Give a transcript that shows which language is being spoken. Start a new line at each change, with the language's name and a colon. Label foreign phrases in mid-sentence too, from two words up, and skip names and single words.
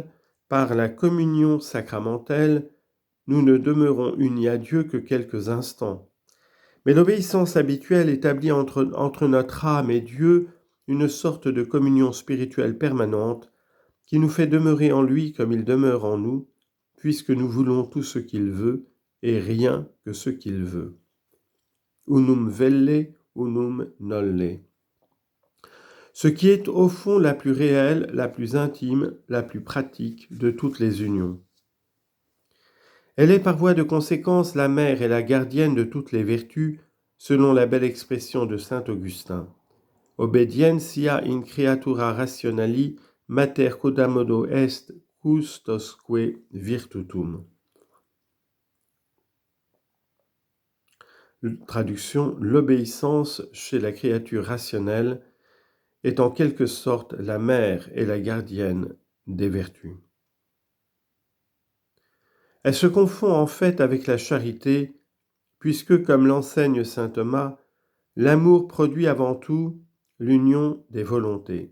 French: Par la communion sacramentelle, nous ne demeurons unis à Dieu que quelques instants. Mais l'obéissance habituelle établit entre notre âme et Dieu une sorte de communion spirituelle permanente qui nous fait demeurer en lui comme il demeure en nous, puisque nous voulons tout ce qu'il veut et rien que ce qu'il veut.
Latin: Unum velle, unum nolle.
French: Ce qui est au fond la plus réelle, la plus intime, la plus pratique de toutes les unions. Elle est par voie de conséquence la mère et la gardienne de toutes les vertus, selon la belle expression de saint Augustin.
Latin: Obedientia in creatura rationali mater quodammodo est custosque virtutum.
French: Traduction, l'obéissance chez la créature rationnelle est en quelque sorte la mère et la gardienne des vertus. Elle se confond en fait avec la charité, puisque, comme l'enseigne saint Thomas, l'amour produit avant tout l'union des volontés.